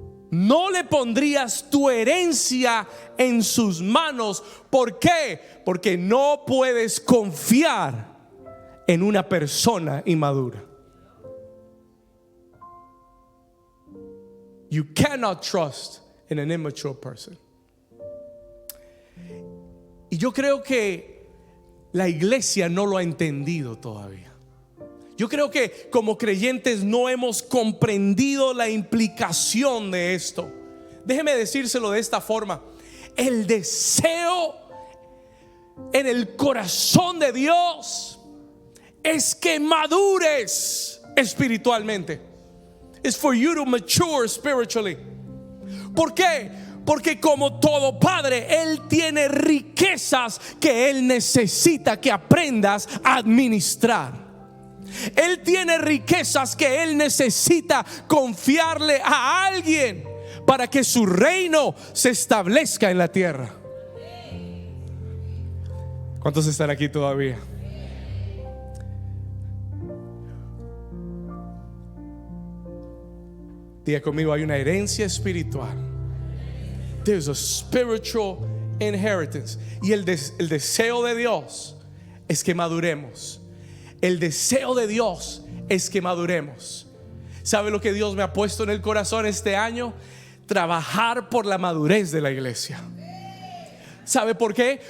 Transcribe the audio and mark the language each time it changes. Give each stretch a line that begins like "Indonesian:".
Spanish: No le pondrías tu herencia en sus manos. ¿Por qué? Porque no puedes confiar en una persona inmadura.
English: You cannot trust in an immature person.
Spanish: Y yo creo que la iglesia no lo ha entendido todavía. Yo creo que como creyentes no hemos comprendido la implicación de esto. Déjeme decírselo de esta forma. El deseo en el corazón de Dios es que madures espiritualmente.
English: It's for you to mature spiritually.
Spanish: ¿Por qué? Porque como todo padre, Él tiene riquezas que Él necesita que aprendas a administrar. Él tiene riquezas que Él necesita confiarle a alguien para que su reino se establezca en la tierra. ¿Cuántos están aquí todavía? Diga conmigo, hay una herencia espiritual.
English: There's a spiritual inheritance.
Spanish: Y el deseo de Dios es que maduremos. El deseo de Dios es que maduremos. ¿Sabe lo que Dios me ha puesto en el corazón este año? Trabajar por la madurez de la iglesia. ¿Sabe por qué?